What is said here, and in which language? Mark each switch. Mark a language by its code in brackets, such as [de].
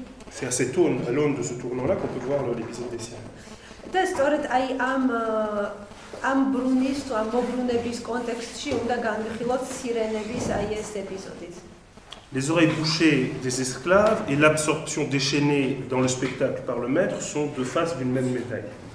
[fr] C'est à cette aune, à l'aune de ce tournant-là qu'on peut voir l'épisode des sirènes. [ka] და სწორედ აი ამ ბრუნის თუ ამ მობრუნების კონტექსტში უნდა განვიხილოთ სირენების აი ეს ეპიზოდით. [fr] Les oreilles bouchées des esclaves et l'absorption déchaînée dans le spectacle par le maître sont deux faces d'une même médaille.